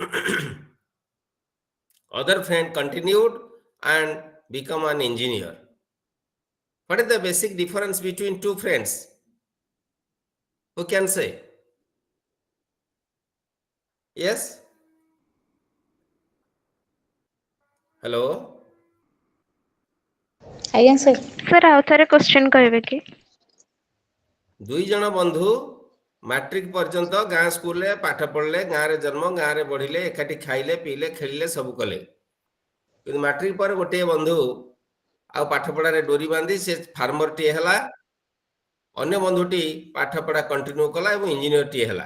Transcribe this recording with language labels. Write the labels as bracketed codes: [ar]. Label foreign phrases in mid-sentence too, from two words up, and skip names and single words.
[en] Other friend continued and become an engineer. What is the basic difference between two friends? Who can say? Yes? Hello? [or] ଆଜ୍ଞା ସାର୍ ସାର୍ ଆଉ ଥରେ କ୍ୱେଶ୍ଚନ୍ କହିବେ କି? ଦୁଇ ଜଣ ବନ୍ଧୁ ମାଟ୍ରିକ ପର୍ଯ୍ୟନ୍ତ ଗାଁ ସ୍କୁଲରେ ପାଠ ପଢିଲେ, ଗାଁରେ ଜନ୍ମ, ଗାଁରେ ବଢିଲେ, ଏକାଠି ଖାଇଲେ, ପିଇଲେ, ଖେଳିଲେ, ସବୁ କଲେ। କିନ୍ତୁ ମାଟ୍ରିକ ପରେ ଗୋଟିଏ ବନ୍ଧୁ ଆଉ ପାଠ ପଢାରେ ଡୋରି ବାନ୍ଧି ସେ ଫାର୍ମରଟିଏ ହେଲା, ଅନ୍ୟ ବନ୍ଧୁଟି ପାଠ ପଢା କଣ୍ଟିନ୍ୟୁ କଲା ଏବଂ ଇଞ୍ଜିନିୟରଟିଏ ହେଲା।